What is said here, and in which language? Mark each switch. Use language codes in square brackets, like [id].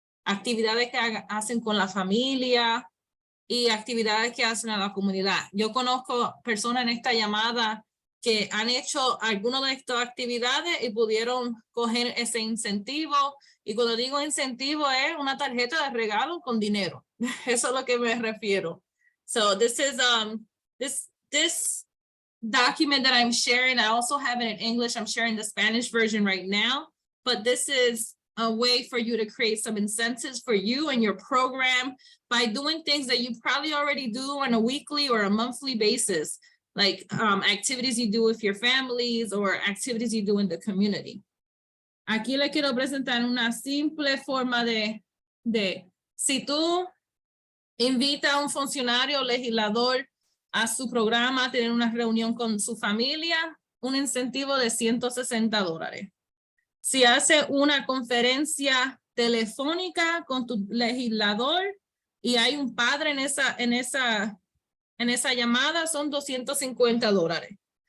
[es] Actividades que hacen con la familia y actividades que hacen a la comunidad. Yo conozco personas en esta llamada que han hecho algunas de estas actividades y pudieron coger ese incentivo. Y cuando digo incentivo es una tarjeta de regalo con dinero. Eso es lo que me refiero. [en] So this is this document that I'm sharing. I also have it in English. I'm sharing the Spanish version right now, but this is a way for you to create some incentives for you and your program by doing things that you probably already do on a weekly or a monthly basis, like activities you do with your families or activities you do in the community. [es] Aquí le quiero presentar una simple forma de si tú invitas a un funcionario o legislador a su programa a tener una reunión con su familia, un incentivo de $160. Si hace una conferencia telefónica con tu legislador y hay un padre en esa llamada, son $250.